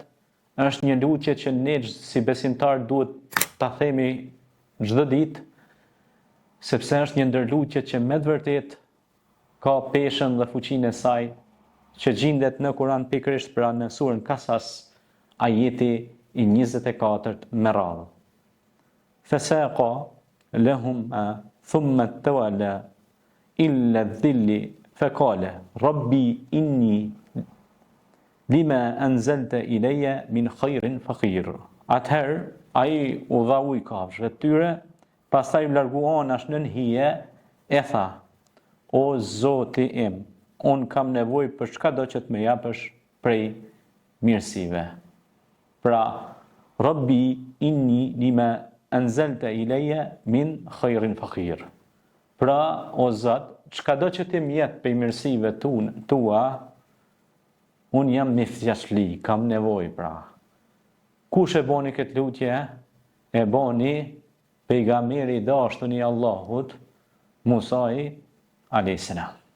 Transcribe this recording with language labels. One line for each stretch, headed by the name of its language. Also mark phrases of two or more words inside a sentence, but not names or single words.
Albanian: Është një lutje që ne si besimtar duhet ta themi çdo ditë, sepse është një ndër lutjet që me të vërtet ka peshën dhe fuqinë e saj, që gjendet në Kur'an pikërisht pra në surën Kasas, ajeti i 24 me radhë.
Arabic: فسقى لهم ثم تولى إلى الظل فقال رب إني لما أنزلت إلي من خير فقير.
Albanian: Atëherë ai u dha ujë kafshëve të tyre, pastaj u largu anash nën hije, e tha: O Zoti im, un kam nevojë për çkado që të më japësh prej mirësive. Pra,
Arabic: رب إني لما أنزلت إلي من خير فقير.
Albanian: Pra, o Zot, çkado që ti më jep prej mirësive tua, unë jam me fjashli, kam nevojë pra. Kush e boni këtë lutje? E boni pejgamberi i dashtun i Allahut, Musai
Arabic: عليه السلام.